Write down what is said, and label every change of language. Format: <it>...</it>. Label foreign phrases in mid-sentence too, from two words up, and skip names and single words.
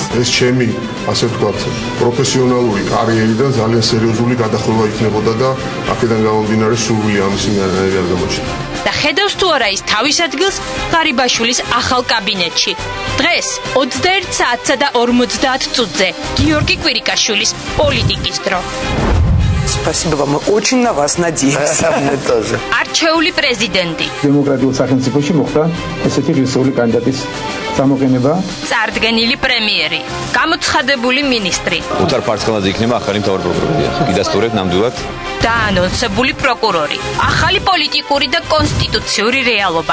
<ka>ეს ჩემი, ასე ვთქვათ, პროფესიონალური კარიერიდან ძალიან სერიოზული გადახრება იქნებოდა და აქედან გამომდინარე სურვილი ამისი არ გამოჩნდა. და ხედავს თუ არა ის თავის ადგილს ღარიბაშვილის ახალ კაბინეტში. დღეს 21 საათსა და 50 წუთზე გიორგი კვირიკაშვილის პოლიტიკის დრო.</ka> <ru>Спасибо вам, мы очень на вас надеемся. тоже.</ru> <ka>არჩეული პრეზიდენტი. დემოკრატიულ სახელმწიფოში მოხდა ესეთი ღირსეული კანდიდატის წამოყენება. წარდგენილი პრემიერი, გამოცხადებული მინისტრი. Utar Partskanadze იქნება ახალი მთავარი პროკურორი. გიდასტურებთ ნამდვილად. დაანონსებული პროკურორი. ახალი პოლიტიკური და კონსტიტუციური რეალობა.</ka>